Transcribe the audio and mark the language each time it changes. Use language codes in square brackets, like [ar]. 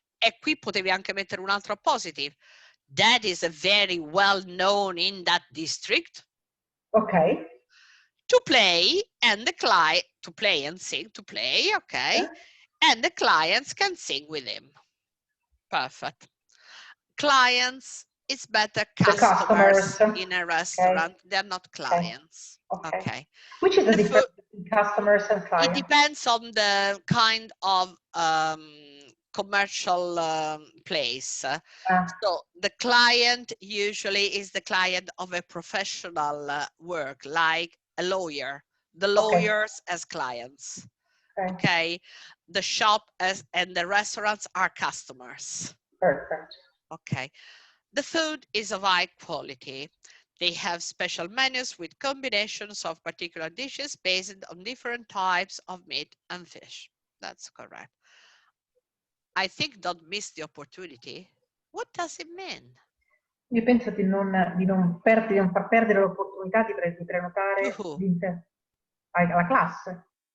[it] E qui potevi anche mettere un altro appositive. [en] That is a very well-known in that district. Okay. To play and the client, to play and sing, to play, okay. And the clients can sing with him. Perfect. Clients, it's better customers in a restaurant. Okay. They're not clients. Okay. Which is the difference between customers and clients? It depends on the kind of commercial place. So the client usually is the client of a professional work, like a lawyer. The lawyers as clients. Okay. The shop and the restaurants are customers. Perfect. Okay. The food is of high quality. They have special menus with combinations of particular dishes based on different types of meat and fish. That's correct. I think don't miss the opportunity. What does it mean? [it] Io penso di non far perdere l'opportunità di prenotare alla classe.